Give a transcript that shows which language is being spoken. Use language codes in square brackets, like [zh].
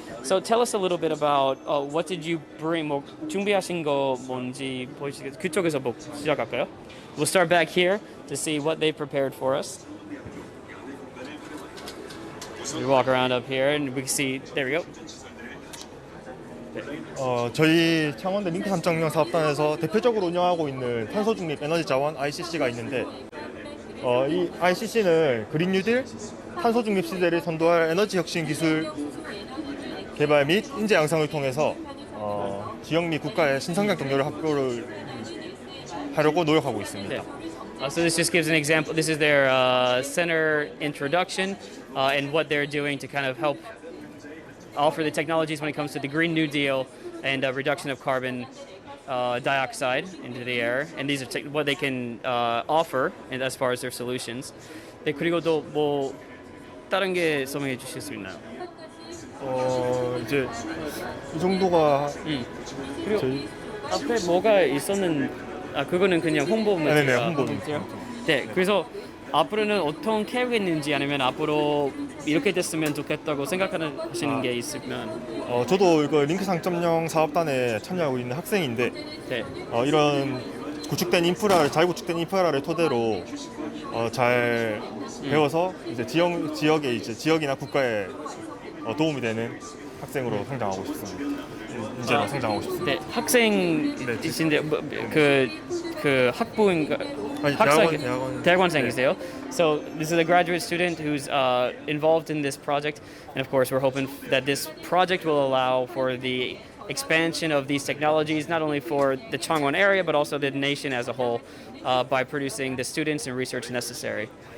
[en] So tell us a little bit about what did you bring, [ko] 뭐 준비하신 거 뭔지 보시겠어요? 그쪽에서 시작할까요? [en] We'll start back here to see what they prepared for us. We walk around up here and we can see, there we go. [ko] 저희 창원대 링크 3.0 사업단에서 대표적으로 운영하고 있는 탄소 중립 에너지 자원 ICC가 있는데 이 ICC는 그린 뉴딜, 탄소 중립 시대를 선도할 에너지 혁신 기술 개발 및 인재 양성을 통해서 지역 및 국가의 신성장 동료를 확보를 하려고 노력하고 있습니다. [en] So this just gives an example. This is their center introduction and what they're doing to kind of help offer the technologies when it comes to the Green New Deal and reduction of carbon dioxide into the air. And these are what they can offer and as far as their solutions. [ko] 네, 그리고 또 뭐 다른 게 설명해 주실 수 있나요? 이제 이 정도가 그리고 저희 앞에 뭐가 그거는 그냥 홍보 문자. 네네, 홍보 문자. 네, 그래서 앞으로는 어떤 계획이 있는지 아니면 앞으로 이렇게 됐으면 좋겠다고 생각하시는 게 있으면 저도 이거 링크 3.0 사업단에 참여하고 있는 학생인데 이런 잘 구축된 인프라를 토대로 잘 배워서 이제 지역이나 국가에 도움이 되는 학생으로 성장하고 싶습니다. 인재로 성장하고 싶습니다. 네, 학생이신데 그 학부인가? 대학원생이세요. [en] So this is a graduate student who's involved in this project, and of course we're hoping that this project will allow for the expansion of these technologies, not only for the Changwon area but also the nation as a whole, by producing the students and research necessary.